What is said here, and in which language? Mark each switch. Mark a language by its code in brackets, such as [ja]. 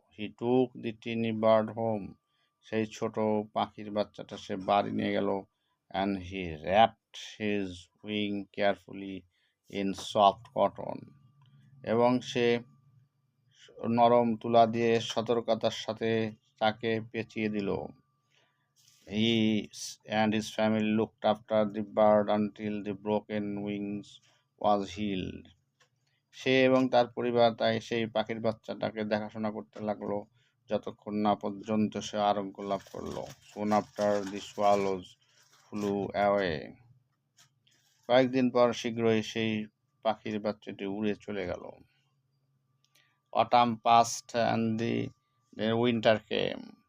[en] he took the tiny bird home, [bn] সেই ছোট পাখির বাচ্চাটা সে বাড়ি নিয়ে গেল। [en] and he wrapped his wing carefully in soft cotton, [bn] এবং সে নরম তুলা দিয়ে সতর্কতার সাথে তাকে পেঁচিয়ে দিল। [en] and his family looked after the bird until the broken wings was healed. [bn] সে এবং তার পরিবার তাই সেই পাখির বাচ্চাটাকে দেখাশোনা করতে লাগলো যতক্ষণ না পর্যন্ত সে আরোগ্য লাভ করলো। [en] Soon after the swallows flew away. [bn] কয়েকদিন পর শীঘ্রই সেই পাখির বাচ্চাটি উড়ে চলে গেল। [en] Autumn passed and the winter came.